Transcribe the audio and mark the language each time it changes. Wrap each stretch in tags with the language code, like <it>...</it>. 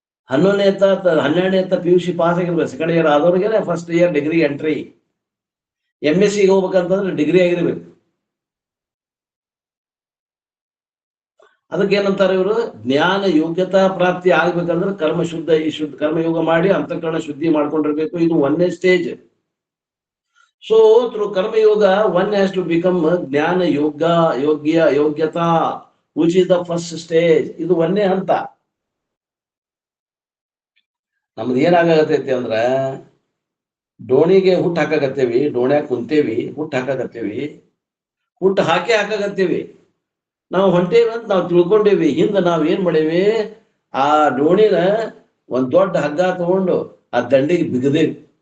<kn>11ನೇತ 12ನೇತ PUC pass ಆಗಿರ್ಬೇಕು, second year ಆದವ್ರಿಗೆ first year degree entry. MSc ಹೋಗ್ಬೇಕಂತಂದ್ರೆ degree ಆಗಿರ್ಬೇಕು. ಅದಕ್ಕೆ ಏನಂತಾರೆ ಇವರು, ಜ್ಞಾನ ಯೋಗ್ಯತಾ ಪ್ರಾಪ್ತಿ ಆಗ್ಬೇಕಂದ್ರೆ ಕರ್ಮಯೋಗ ಮಾಡಿ ಅಂತಃಕರಣ ಶುದ್ಧಿ ಮಾಡ್ಕೊಂಡಿರ್ಬೇಕು. ಇದು 1ನೇ stage.</kn> <en>So through karmayoga one has to become jnana yogyata which is the first stage.</en> <kn>ಇದು 1ನೇ ಹಂತ. ನಮ್ದು ಏನಾಗತ್ತೈತಿ ಅಂದ್ರ, ಡೋಣಿಗೆ ಹುಟ್ಟು ಹಾಕಾಗತ್ತೇವಿ, ಡೋಣ್ಯಾಗ ಕುಂತೇವಿ, ಹುಟ್ಟು ಹಾಕಾಗತ್ತೇವಿ, ಹುಟ್ಟು ಹಾಕಾಗತ್ತೇವಿ. ನಾವು ಹೊಂಟೇವಿ ಅಂತ ನಾವು ತಿಳ್ಕೊಂಡೇವಿ. ಹಿಂದ ನಾವ್ ಏನ್ ಮಾಡೇವಿ, ಆ ಡೋಣಿನ ಒಂದ್ ದೊಡ್ಡ ಹಗ್ಗ ತಗೊಂಡು ಆ ದಂಡಿಗೆ ಬಿಗದೇವಿ.</kn>